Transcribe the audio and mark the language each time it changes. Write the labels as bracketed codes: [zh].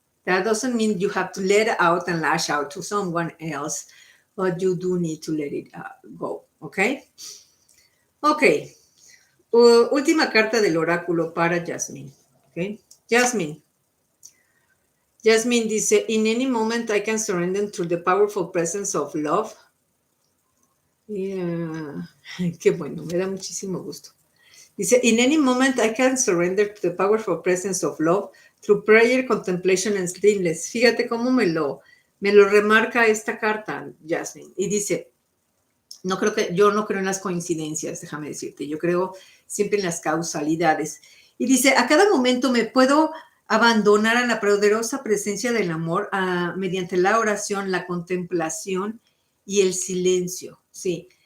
[en] That doesn't mean you have to let it out and lash out to someone else, but you do need to let it go, okay? Okay. [es] Última carta del oráculo para Jasmine, okay? [en] Jasmine [es] dice, [en] in any moment I can surrender to the powerful presence of love. Yeah. [es] Qué bueno, me da muchísimo gusto. Dice, [en] in any moment I can surrender to the powerful presence of love through prayer, contemplation and stillness. [es] Fíjate cómo me lo remarca esta carta, Jasmine. Y dice, yo no creo en las coincidencias, déjame decirte, yo creo siempre en las causalidades. Y dice, a cada momento me puedo abandonar a la poderosa presencia del amor mediante la oración, la contemplación y el silencio, sí.